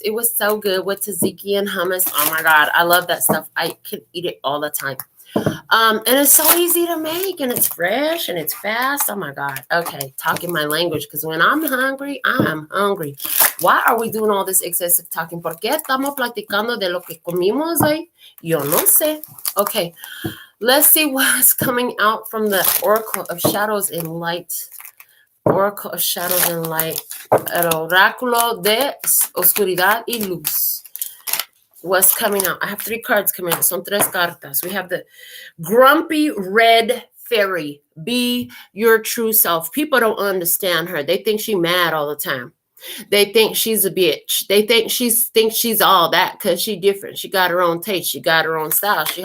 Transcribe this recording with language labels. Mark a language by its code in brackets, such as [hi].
[en] It was so good with tzatziki and hummus. Oh my God. I love that stuff. I can eat it all the time. And it's so easy to make, and it's fresh, and it's fast. Oh my God. Okay, talking my language, because when I'm hungry, I'm hungry. Why are we doing all this excessive talking? [es] ¿Por qué estamos platicando de lo que comimos hoy? Yo no sé. [en] Okay, let's see what's coming out from the Oracle of Shadows and Light. Oracle of Shadows and Light. [es] El Oráculo de Oscuridad y Luz. [en] What's coming out? I have 3 cards coming out. [es] Son 3 cartas. [en] We have the Grumpy Red Fairy. Be your true self. People don't understand her. They think she's mad all the time. They think she's a bitch. They think she's all that because she's different. She got her own taste. She got her own style.